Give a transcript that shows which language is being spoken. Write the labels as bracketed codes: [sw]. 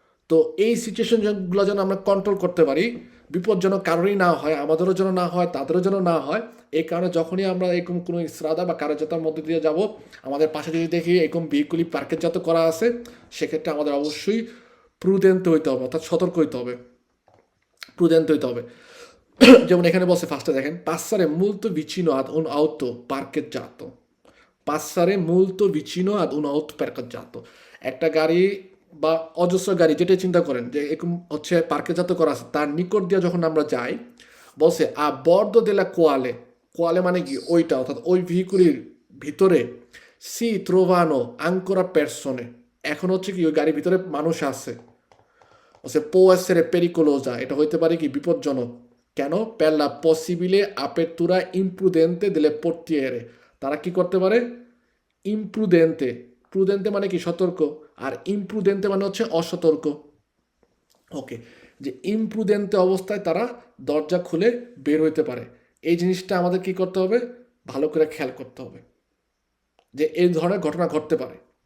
[bn] তো এই সিচুয়েশনগুলো যেন আমরা কন্ট্রোল করতে পারি, বিপদ যেন কারোরই না হয়, আমাদেরও যেন না হয়, তাদেরও যেন না হয়। এই কারণে যখনই আমরা এরকম কোনো ইসরাদা বা কার্যতার মধ্যে দিয়ে যাব, আমাদের পাশে যদি দেখি এরকম ভেহিকুলি পার্কেজজাত করা আছে, সেক্ষেত্রে আমাদের অবশ্যই প্রুডেন্ট হইতে হবে, অর্থাৎ সতর্ক হইতে হবে, প্রুডেন্ট হইতে হবে। যেমন এখানে বলছে ফার্স্টে দেখেন, [it] passare molto vicino ad un auto parcheggiato, passare molto vicino ad un auto parcheggiato। [bn] একটা গাড়ি বা অজস্র গাড়ি, যেটা চিন্তা করেন যে এরকম হচ্ছে পার্কেজাত করা আছে, তার নিকট দিয়ে যখন আমরা যাই, বলছে [it] আ বর্দো দেলা কোয়ালে, [bn] কোয়ালে মানে কি ওইটা, অর্থাৎ ওই ভেহিকুলির ভিতরে [it] সি ট্রোভানো আঙ্কোরা পেরসনে, [bn] এখন হচ্ছে কি ওই গাড়ির ভিতরে মানুষ আছে। বলছে [it] può essere pericolosa, [bn] এটা হইতে পারে কি বিপজ্জনক। কেন? [it] per la possibile apertura imprudente delle portiere, [bn] তারা কি করতে পারে? ইমপ্রুডেন্টে, প্রুডেন্টে মানে কি সতর্ক, আর ইমপ্রুডেন্টে মানে হচ্ছে অসতর্ক। ওকে, যে ইমপ্রুডেন্টে অবস্থায় তারা দরজা খুলে বের হইতে পারে। এই জিনিসটা আমাদের কি করতে হবে? ভালো করে খেয়াল করতে হবে যে এই ধরনের ঘটনা ঘটতে পারে।